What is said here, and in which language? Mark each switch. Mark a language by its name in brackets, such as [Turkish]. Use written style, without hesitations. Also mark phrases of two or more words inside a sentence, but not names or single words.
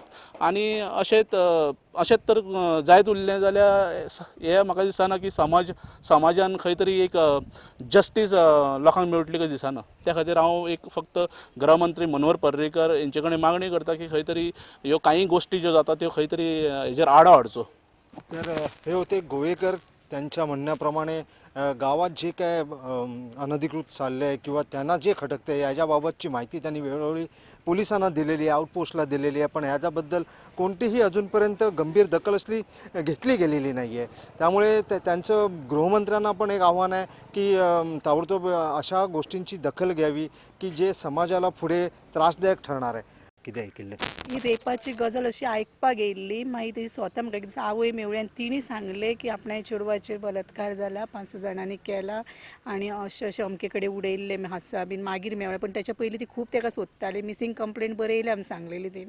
[Konkani] आनी अशेंच तर जायत उरलें जाल्यार हें म्हाका दिसना की समाजान खंय तरी एक जस्टीस लोकांक मेळटली कशें दिसना. त्या खातीर हांव एक फक्त गृहमंत्री मनोहर पर्रीकर हेंचे कडेन मागणी करता की खंय तरी ह्यो काही गोश्टी ज्यो जाता त्यो खंय तरी हेजेर आळो हाडचो. [Marathi] तर हे होते गोवेकर. त्यांच्या म्हणण्याप्रमाणे गावात जे काय अनधिकृत चालले आहे किंवा त्यांना जे खटकते याच्याबाबतची माहिती त्यांनी वेळोवेळी पोलिसांना दिलेली आहे, आउटपोस्टला दिलेली आहे, पण ह्याच्याबद्दल कोणतीही अजूनपर्यंत गंभीर दखल घेतली गेलेली नाही आहे. त्यामुळे त्यांचं गृहमंत्र्यांना पण एक आव्हान आहे की ताबडतोब अशा गोष्टींची दखल घ्यावी की जे समाजाला पुढे त्रासदायक ठरणार आहे. [Konkani] कितें ऐकिल्लें? ही रेपाची गजाल अशी आयकपाक येयल्ली, मागीर तेजी स्वता म्हाका एक दीस आवय मेवळ्यान तिणी सांगलें की आपल्या चेडवाचेर बलात्कार जाला, 5 जाणांनी केला आनी अशें अमके कडेन उडयल्ले आसा बीन. मागीर मेवळ्या पण त्याच्या पयलीं ती खूब ताका सोदताली, [English] missing complaint [Konkani] बरयल्या आमी सांगलेली तेणी.